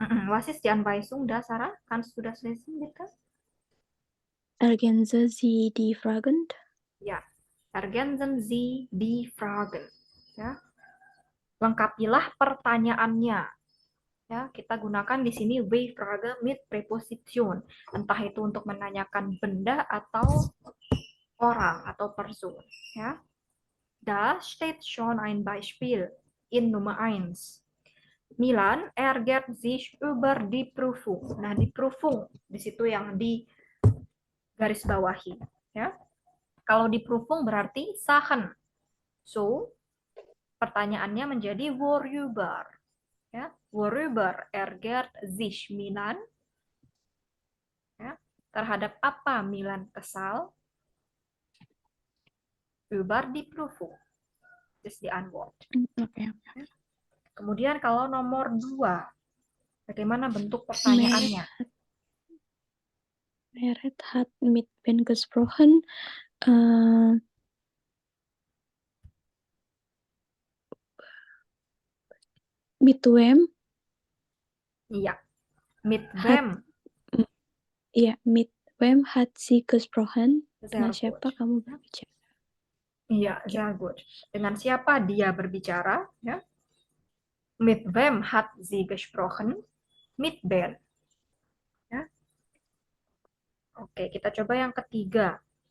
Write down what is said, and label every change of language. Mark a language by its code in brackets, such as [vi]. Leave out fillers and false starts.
[de] Was ist die Anweisung da, Sarah? Kannst du das lesen, bitte? Ergänze Sie die Fragen? Ya, ergänzen Sie die Fragen. [id] Ya, lengkapilah pertanyaannya. Ya, kita gunakan di sini W-Frage mit Präposition. Entah itu untuk menanyakan benda atau orang atau person. [de] Ya, da steht schon ein Beispiel in Nummer 1. Milan ärgert sich über die Prüfung. [id] Nah, di Prüfung di situ yang di garis bawahi. Ya, kalau di Prüfung berarti Sachen. So, pertanyaannya menjadi worüber. [de] Ya, worüber ärgert sich Milan? [id] Ya, terhadap apa Milan kesal? [de] Über die Prüfung. Das ist die Antwort. [id] Oke. Kemudian kalau nomor 2, bagaimana bentuk pertanyaannya? [de] Meret hat mit Ben gesprochen. Mit wem? Iya, mit Hat, wem? Iya, mit wem hat sie gesprochen? Sehr [id] Dengan siapa [de] gut. [id] kamu berbicara? Iya, sehr gut. Dengan siapa dia berbicara? Ya. [de] Mit wem hat sie gesprochen? Mit Ben. Ya. [id] Oke, kita coba yang ketiga.